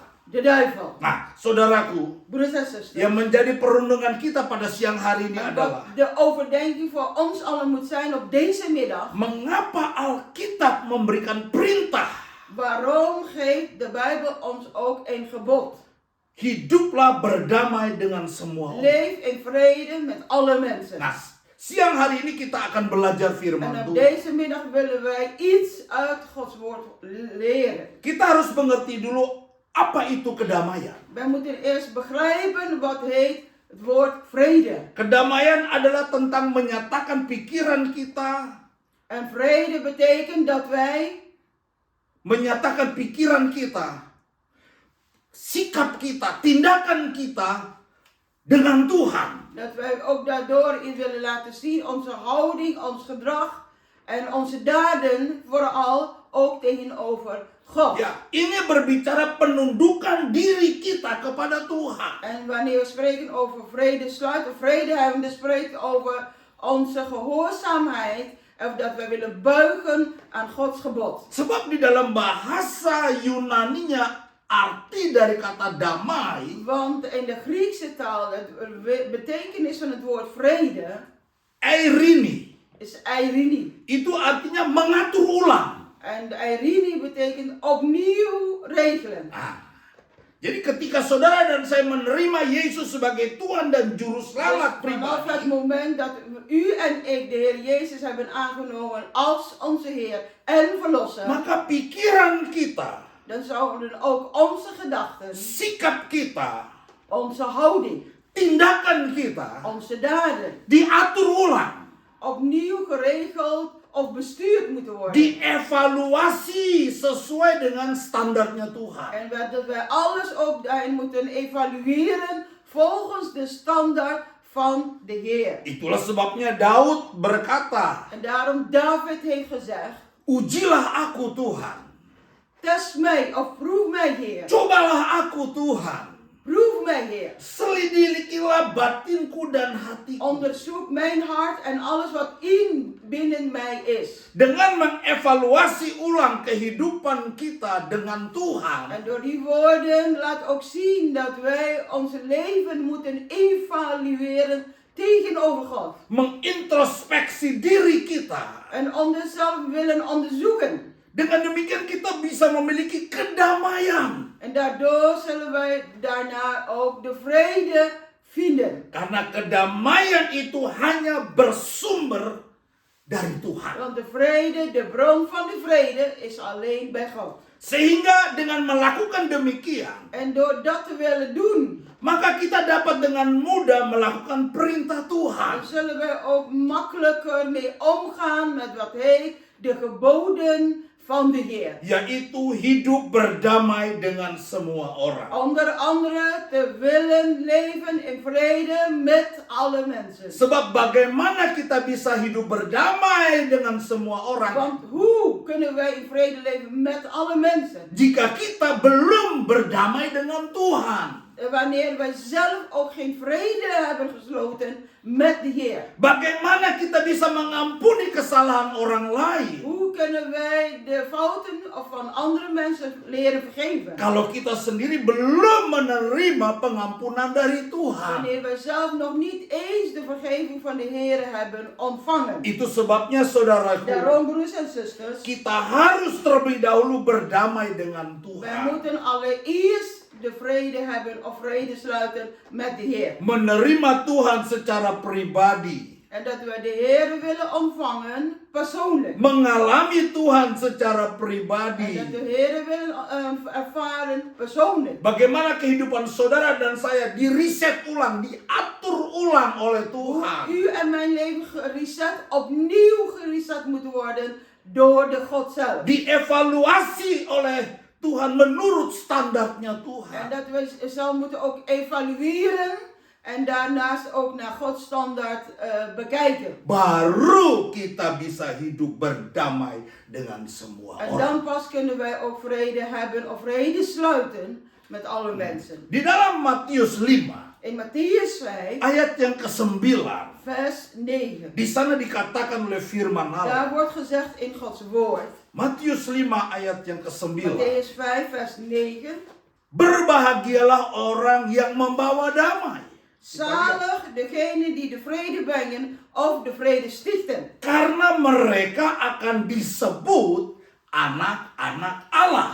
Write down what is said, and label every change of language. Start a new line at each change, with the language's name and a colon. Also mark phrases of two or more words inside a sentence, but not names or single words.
Dutch: De duivel.
Indonesian: Nah, saudaraku,
Dutch: Broeders en zusters.
Indonesian: yang menjadi perundungan kita pada siang hari ini
Dutch: En
Indonesian: adalah
Dutch: wat de overdenking voor ons allen moet zijn op deze middag.
Indonesian: mengapa Alkitab memberikan perintah?
Dutch: Waarom geeft de Bijbel ons ook een gebod?
Indonesian: Hiduplah berdamai dengan semua orang.
Dutch: Leef in vrede met alle mensen.
Indonesian: Nah, siang hari ini kita akan belajar
Dutch: En
Indonesian: firman
Dutch: op
Indonesian: Tuhan.
Dutch: deze middag willen wij iets uit Gods woord leren.
Indonesian: Kita harus mengerti dulu apa itu kedamaian.
Dutch: Wij moeten eerst begrijpen wat heet het woord vrede.
Indonesian: Kedamaian adalah tentang menyatakan pikiran kita,
Dutch: En vrede betekent dat wij
Indonesian: menyatakan pikiran kita, sikap kita, tindakan kita dengan Tuhan.
Dutch: dat wij ook daardoor iets willen laten zien, onze houding, ons gedrag en onze daden vooral ook tegenover God.
Indonesian: Ya, ini berbicara penundukan diri kita kepada Tuhan.
Dutch: En wanneer we spreken over vrede, sluiten vredehebbende spreekt over onze gehoorzaamheid of dat wij willen buigen aan Gods gebod.
Indonesian: Sebab di dalam bahasa Yunaninya arti dari kata damai
Dutch: Want in de Griekse taal, het betekenis van het woord vrede
Indonesian: eirini.
Dutch: is eirini.
Indonesian: Itu artinya mengatur ulang.
Dutch: En de eirini betekent opnieuw regelen.
Indonesian: Nah, jadi ketika saudara dan saya menerima Yesus sebagai Tuhan dan Juru Selamat
Dutch: Dus vanaf het
Indonesian: pribadi,
Dutch: moment dat u en ik de Heer Jezus hebben aangenomen als onze Heer en Verlosser,
Indonesian: maka pikiran kita,
Dutch: dan zouden ook onze gedachten,
Indonesian: sikap kita,
Dutch: onze houding,
Indonesian: tindakan kita
Dutch: onze daden
Indonesian: diatur ulang,
Dutch: opnieuw geregeld of bestuurd moeten worden.
Indonesian: dievaluasi sesuai dengan standarnya Tuhan.
Dutch: En dat wij alles ook daarin moeten evalueren volgens de standaard van de Heer.
Indonesian: Itulah sebabnya Daud berkata,
Dutch: En daarom David heeft gezegd,
Indonesian: ujilah aku Tuhan,
Dutch: test mij of proef mij Heer.
Indonesian: cobalah aku Tuhan,
Dutch: Proef mij Heer.
Indonesian: selidikilah batinku dan hatiku.
Dutch: Onderzoek mijn hart en alles wat in binnen mij is.
Indonesian: Dengan mengevaluasi ulang kehidupan kita dengan Tuhan,
Dutch: En door die woorden laat ook zien dat wij ons leven moeten evalueren tegenover God.
Indonesian: mengintrospeksi diri kita
Dutch: En onszelf willen onderzoeken.
Indonesian: Dengan demikian kita bisa memiliki kedamaian.
Dutch: En daardoor zullen wij daarna ook de vrede vinden.
Indonesian: Karena kedamaian itu hanya bersumber dari Tuhan.
Dutch: Want de vrede, de bron van de vrede, is alleen bij God.
Indonesian: Sehingga dengan melakukan demikian,
Dutch: En door dat te willen doen,
Indonesian: maka kita dapat dengan mudah melakukan perintah
Dutch: dan
Indonesian: Tuhan.
Dutch: zullen wij ook makkelijker mee omgaan met wat heet de geboden van de Heer.
Indonesian: Yaitu hidup berdamai dengan semua orang.
Dutch: Onder andere te willen leven in vrede met alle mensen.
Indonesian: Sebab bagaimana kita bisa hidup berdamai dengan semua orang
Dutch: Want hoe kunnen wij in vrede leven met alle mensen?
Indonesian: jika kita belum berdamai dengan Tuhan?
Dutch: Wanneer wij zelf ook geen vrede hebben gesloten met de Heer.
Indonesian: Bagaimana kita bisa mengampuni kesalahan orang lain
Dutch: Hoe kunnen wij de fouten van andere mensen leren vergeven?
Indonesian: kalau kita sendiri belum menerima pengampunan dari Tuhan?
Dutch: Wanneer wij zelf nog niet eens de vergeving van de Heer hebben ontvangen.
Indonesian: Itu sebabnya saudaraku,
Dutch: Daarom, broers en zusters,
Indonesian: kita harus terlebih dahulu berdamai dengan
Dutch: wij
Indonesian: Tuhan.
Dutch: moeten allereerst de vrede hebben of vrede sluiten met de Heer.
Indonesian: Menerima Tuhan secara pribadi.
Dutch: En dat wij de Heer willen ontvangen persoonlijk.
Indonesian: Mengalami Tuhan secara
Dutch: En dat
Indonesian: pribadi.
Dutch: de Heer willen ervaren persoonlijk.
Indonesian: Bagaimana kehidupan saudara dan saya diriset ulang, diatur ulang oleh Tuhan.
Dutch: U en mijn leven opnieuw gereset moet worden door de God zelf.
Indonesian: Dievaluasi oleh Tuhan menurut standarnya
Dutch: En
Indonesian: Tuhan.
Dutch: dat we zelf moeten ook evalueren en daarnaast ook naar Gods standaard bekijken.
Indonesian: Baru kita bisa hidup berdamai dengan semua
Dutch: En
Indonesian: orang.
Dutch: dan pas kunnen wij ook vrede hebben of vrede sluiten met alle mensen.
Indonesian: Di dalam Matius 5
Dutch: In Mattheüs 5,
Indonesian: ayat yang ke-9,
Dutch: vers 9.
Indonesian: di sana dikatakan oleh firman
Dutch: Daar
Indonesian: Allah.
Dutch: wordt gezegd in Gods woord.
Indonesian: Matius 5 ayat yang ke-9.
Dutch: Mattheüs 5, vers 9.
Indonesian: Berbahagialah orang yang membawa damai.
Dutch: Zalig degene die de vrede brengen of de vrede stichten.
Indonesian: Karena mereka akan disebut anak-anak Allah.